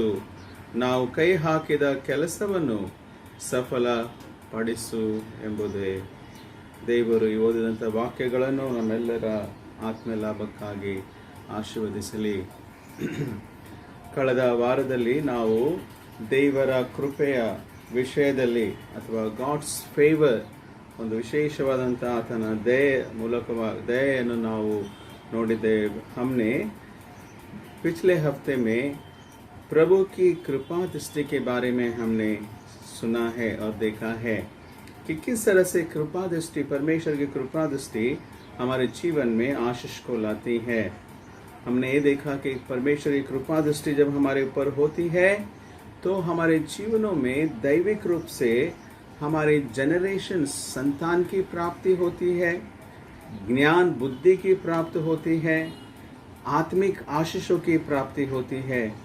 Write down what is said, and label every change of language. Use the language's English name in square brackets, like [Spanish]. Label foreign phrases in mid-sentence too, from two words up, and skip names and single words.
[Kannada] ನಾವು ಕೈ ಹಾಕಿದ ಕೆಲಸವನ್ನು ಸಫಲಪಡಿಸು ಎಂಬುದೇ ದೇವರು ಈ ಓದಿದಂಥ ವಾಕ್ಯಗಳನ್ನು ನಮ್ಮೆಲ್ಲರ ಆತ್ಮಲಾಭಕ್ಕಾಗಿ ಆಶೀರ್ವದಿಸಲಿ. ಕಳೆದ ವಾರದಲ್ಲಿ ನಾವು ದೇವರ ಕೃಪೆಯ ವಿಷಯದಲ್ಲಿ ಅಥವಾ [English] God's favour, [Kannada] ಒಂದು ವಿಶೇಷವಾದಂಥ ಆತನ ದಯೆಯನ್ನು ನಾವು ನೋಡಿದ್ದೇವೆ. [Hindi] हमने पिछले हफ्ते में प्रभु की कृपा दृष्टि के बारे में हमने सुना है और देखा है कि किस तरह से कृपा दृष्टि, परमेश्वर की कृपा दृष्टि हमारे जीवन में आशीष को लाती है. हमने ये देखा कि परमेश्वर की कृपा दृष्टि जब हमारे ऊपर होती है तो हमारे जीवनों में दैविक रूप से हमारे जनरेशन संतान की प्राप्ति होती है, ज्ञान बुद्धि की प्राप्ति होती है, आत्मिक आशीषों की प्राप्ति होती है.